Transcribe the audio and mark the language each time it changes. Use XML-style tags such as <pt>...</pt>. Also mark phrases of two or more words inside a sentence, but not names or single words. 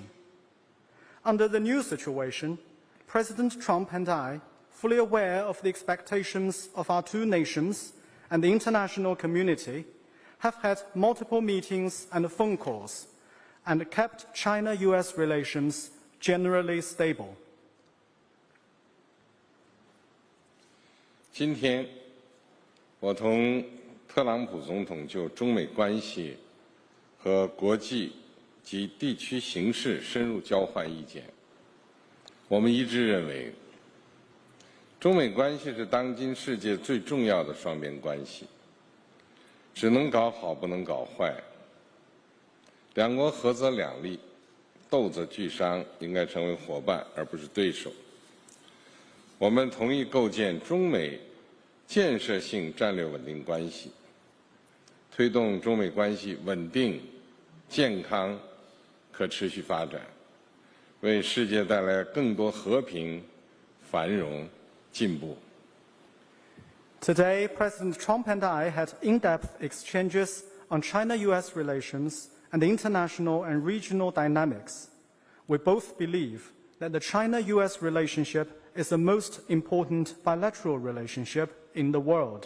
<en>Under the new situation, President Trump and I, fully aware of the expectations of our two nations and the international community, have had multiple meetings and phone calls and kept China-US relations generally stable.</en> <zh>今天，我同特朗普总统就中美关系和国际及地区形势深入交换意见。我们一致認為，中美關係是當今世界最重要的雙邊關係，只能搞好，不能搞壞。兩國合則兩利，鬥則俱傷，應該成為夥伴而不是對手。我們同意構建中美建設性戰略穩定關係，推動中美關係穩定、健康、可持續發展，為世界帶來更多和平、繁榮、進步。</zh> <en>Today, President Trump and I had in-depth exchanges on China-US relations and the international and regional dynamics. We both believe that the China-US relationship is the most important bilateral relationship in the world.</en>